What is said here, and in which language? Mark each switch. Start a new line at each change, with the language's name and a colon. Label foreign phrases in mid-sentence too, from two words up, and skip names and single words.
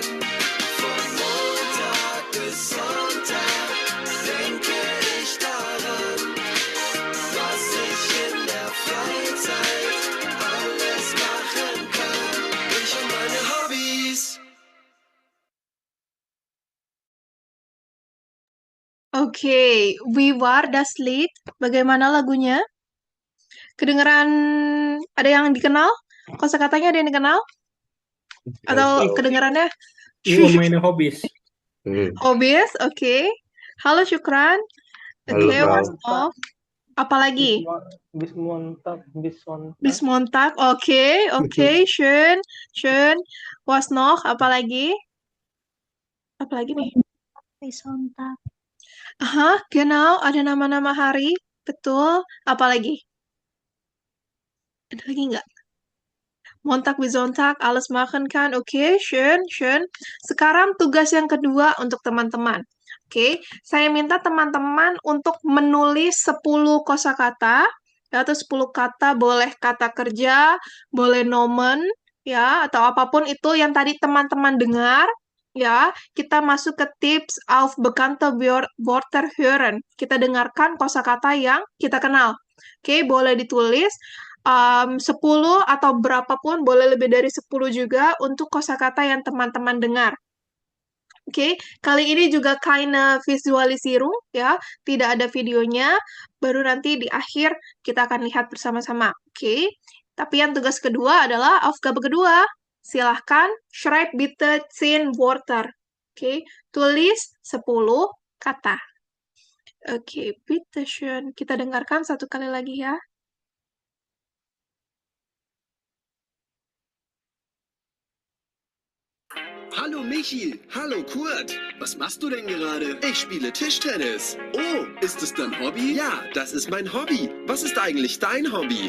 German: Von Montag bis Sonntag denke ich daran, was ich in der Freizeit alles machen kann. Ich und meine Hobbys. Oke, Wie war das Lied?
Indonesian: Bagaimana lagunya? Kedengeran ada yang dikenal? Kosakatanya ada yang dikenal? Atau kedengarannya
German: Über meine Hobbys. Hobbys,
Indonesian: oke. Halo Syukran. Oke, Wasno. Apalagi?
German: Bis Montag. Bis Montag, oke, schön, schön.
Indonesian: Wasno, apalagi? Apalagi nih? Sonntag. Aha, genau, ada nama-nama hari. Betul. Apalagi? Ada lagi nggak?
German: Montag bis Sonntag, alles machen kann. Oke, schön, schön.
Indonesian: Sekarang tugas yang kedua untuk teman-teman. Oke, saya minta teman-teman untuk menulis 10 kosakata, ya, atau 10 kata, boleh kata kerja, boleh nomen, ya, atau apapun itu yang tadi teman-teman dengar, ya. Kita masuk ke tips
German: auf bekannte Wörter hören.
Indonesian: Kita dengarkan kosakata yang kita kenal. Oke, boleh ditulis. 10 atau berapapun, boleh lebih dari 10 juga untuk kosakata yang teman-teman dengar. Oke, kali ini juga
German: keine Visualisierung,
Indonesian: ya, tidak ada videonya, baru nanti di akhir kita akan lihat bersama-sama. Oke, tapi yang tugas kedua adalah Aufgabe kedua. Silahkan,
German: schreib bitte 10 Wörter.
Indonesian: Oke, tulis 10 kata. Oke,
German: bitte schön.
Indonesian: Kita dengarkan satu kali lagi ya.
German: Hallo Michi, hallo Kurt. Was machst du denn gerade? Ich spiele Tischtennis. Oh, ist es dein Hobby? Ja, das ist mein Hobby. Was ist eigentlich dein Hobby?